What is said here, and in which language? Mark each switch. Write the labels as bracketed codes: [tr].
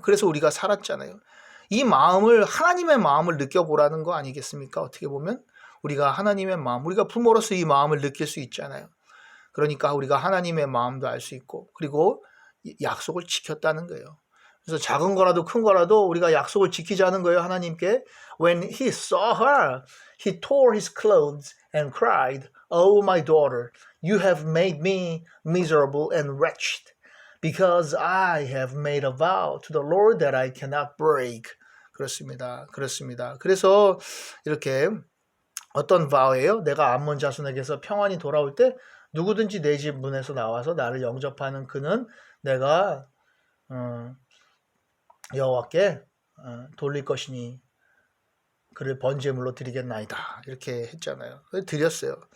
[ko] 그래서 우리가 살았잖아요. 이 마음을, 하나님의 마음을 느껴보라는 거 아니겠습니까? 어떻게 보면 우리가 하나님의 마음, 우리가 부모로서 이 마음을 느낄 수 있잖아요. 그러니까 우리가 하나님의 마음도 알 수 있고, 그리고 약속을 지켰다는 거예요. 그래서 작은 거라도 큰 거라도 우리가 약속을 지키자는 거예요. 하나님께. [en] When he saw her, he tore his clothes and cried, "Oh, my daughter, you have made me miserable and wretched, because I have made a vow to the Lord that I cannot break." [ko] 그렇습니다. 그렇습니다. 그래서 이렇게 어떤 vow예요? 내가 암몬 자손에게서 평안이 돌아올 때 누구든지 내 집 문에서 나와서 나를 영접하는 그는 내가 여호와께 돌릴 것이니 그를 번제물로 드리겠나이다. 이렇게 했잖아요. 드렸어요.